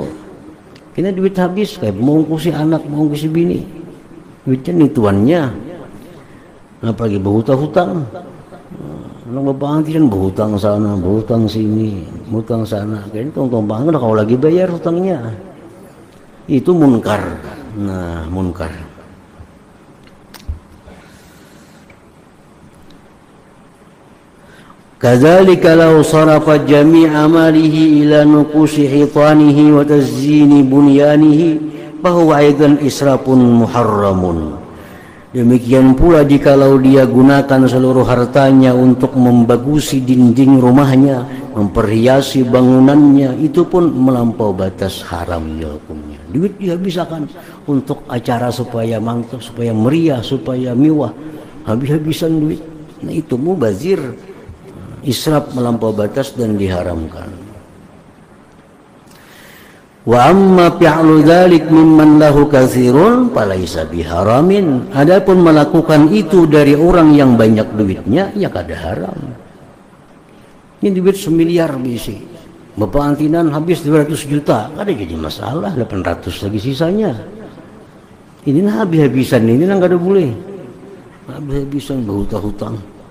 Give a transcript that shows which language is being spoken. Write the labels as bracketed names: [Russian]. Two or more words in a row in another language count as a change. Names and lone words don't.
[Banjar] Kena duit habis kayak mengungkusi anak, mengungkusi bini, duitnya nih tuannya, apalagi berhutang-hutang. [Indonesian] Orang pengantin berhutang sana, berhutang sini, berhutang sana, kayaknya tong-tong banget kalau lagi bayar hutangnya. Itu munkar. Nah, munkar. [Arabic] كذلك لو صرف جميع ماله إلى نقوش حيطانه وتزيين بنيانه فهو أيضا إسراف محرم. [Indonesian] Demikian pula jikalau dia gunakan seluruh hartanya untuk membagusi dinding rumahnya, memperhiasi bangunannya, itu pun melampau batas, haram ya hukumnya. Duit dihabiskan untuk acara supaya mantap, supaya meriah, supaya mewah, habis-habisan duit. Nah itu mubazir, israf, melampau batas dan diharamkan. [Arabic] وأما فعل ذلك ممن له كثير فليس بحرام. [Banjar] Adapun melakukan itu dari orang yang banyak duitnya, ya kada haram. Ini duit 1 miliar bisi, bapak antinan habis 200 juta, kada jadi masalah, 800 lagi sisanya. Ini nah habis-habisan, ini nah kada boleh, habis-habisan berhutang-hutang.